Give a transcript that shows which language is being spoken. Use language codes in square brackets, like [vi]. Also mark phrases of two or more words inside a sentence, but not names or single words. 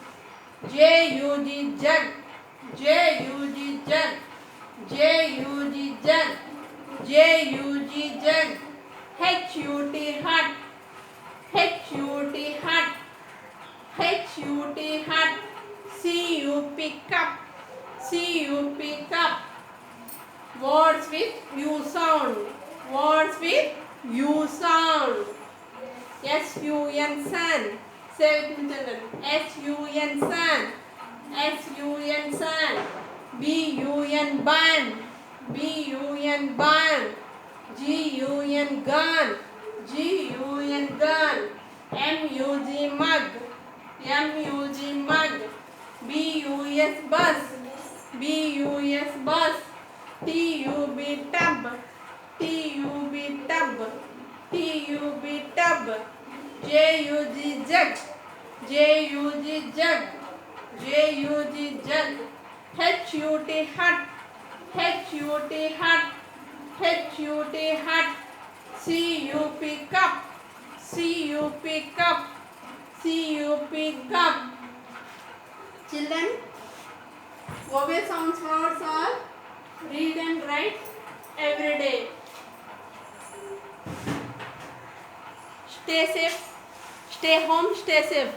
[en] J-U-G, jug. J-U-G, jug. J-U-G, jug. J-U-G, jug. H-U-T, hut. H-U-T, hut. H-U-T, hut. C-U-P, cup. C-U-P, cup. Words with U sound. Words with U sound. S-U-N, sun. Say with me, children. S-U-N, sun. S-U-N, sun. B-U-N, bun. B-U-N, bun. G-U-N, gun. G-U-N, gun. M-U-G, mug. M-U-G, mug. B-U-S, bus. B-U-S, bus. T-U-B, tub. T-U-B, tub. T-U-B, tub. J-U-G, jug. J-U-G, jug. J-U-G, jug. H-U-T, hut. H-U-T, hut. H-U-T, hut. C-U-P, cup. C-U-P, cup. C-U-P, cup. Children, vowel sounds words are read and write every day. Stay safe, stay home, stay safe.